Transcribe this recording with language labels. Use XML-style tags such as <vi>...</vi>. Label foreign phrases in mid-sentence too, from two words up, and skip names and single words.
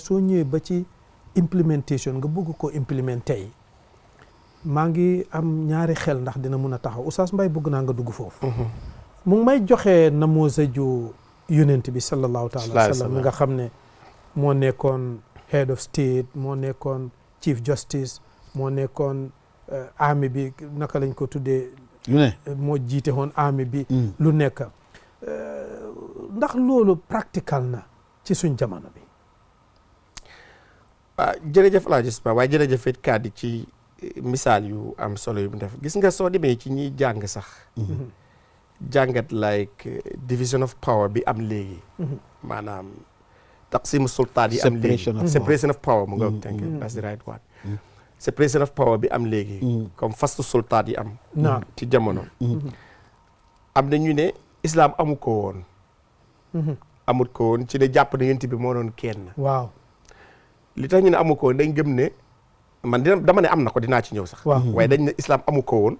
<wo>soo ñëwee ba ci implementation nga bëgg ko implémenter yi maa ngi am ñaari xel ndax dina mun a taxaw Oustaz Mbaye bëgg naa nga dugg foofu mu ngi may joxe namoosaju yonent bi</wo> <ar>صلى الله تعالى وسلم</ar> <wo>mi nga xam ne moo nekkoon</wo> <en>head of state</en> <wo>moo nekkoon</wo> <en>chief justice</en> <wo>moo nekkoon army bi naka lañ ko tuddee moo jiite woon army bi lu nekk ndax loolu practical na ci suñ jamono bi waaw jërëjëf El Hadj Isma waaye jërëjëf it kàddu ci misaal yu am solo yu mu def gis nga soo demee ci ñiy jàng sax jàngat like</wo> <en>division of power</en> <wo>bi am léegi maanaam</wo> <ar>تقسيم سلطان</ar> <wo>yi am léegi separation of power mu nga</wo> <en>thank you that's the right word separation of power</en> <wo>bi am léegi comme fastu sultaan yi am ci jamono am na ñu ne islam amu ko woon amut ko woon ci ne jàpp na yonent bi moo doon kenn waaw li tax ñu ne amu ko woon dañ gëm ne man dama ne am na ko dinaa ci ñëw sax waaye dañ ne islam amu ko woon</wo>